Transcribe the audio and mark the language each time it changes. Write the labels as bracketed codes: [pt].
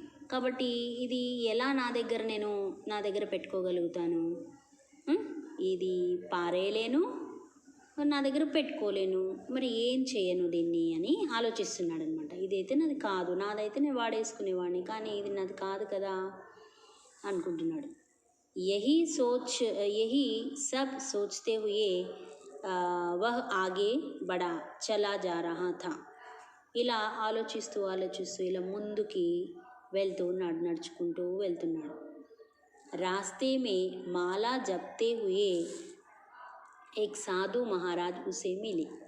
[te] కాబట్టి ఇది ఎలా నా దగ్గర పెట్టుకోగలుగుతాను? ఇది పారేయలేను, నా దగ్గర పెట్టుకోలేను, మరి ఏం చేయను దీన్ని అని ఆలోచిస్తున్నాడు అనమాట. ఇదైతే నాది కాదు, నాదైతే నేను వాడేసుకునేవాడిని, కానీ ఇది నాది కాదు కదా అనుకుంటున్నాడు. [hi] यही सब सोचते हुए वह आगे बढ़ा चला जा रहा था. [te] ఇలా ఆలోచిస్తూ ఇలా ముందుకి నడుచుకుంటూ వెళ్తున్నాడు. [hi] रास्ते में माला जपते हुए एक साधु महाराज उसे मिले.